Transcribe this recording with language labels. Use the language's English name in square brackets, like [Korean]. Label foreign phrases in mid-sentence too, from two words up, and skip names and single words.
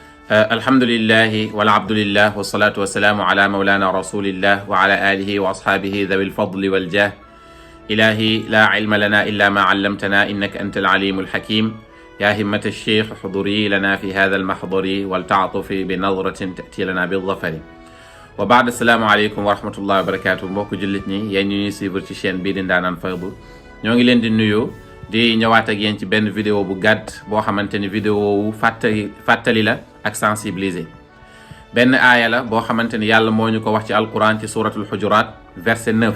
[Arabic] الحمد لله والعبد لله والصلاة والسلام على مولانا رسول الله وعلى آله وأصحابه ذوي الفضل والجاه. إلهي لا علم لنا إلا ما علمتنا إنك أنت العليم الحكيم. يا همة الشيخ حضري لنا في هذا المحضر ولتعطفي بنظرة تأتي لنا بالظفر. وبعد السلام عليكم ورحمة الله وبركاته. [Wolof] mbokk jullit ñi yéen ñuy suivre ci chaîne bii di Ndaanaan Faydu ñoo ngi leen di nuyu di ñëwaat ak yéen ci benn vidéo bu gàtt boo xamante ni vidéo wu fàttali la ak sensibiliser. benn aaya la boo xamante ni yàlla moo ñu ko wax ci alquran ci suratul hujurat verset 9.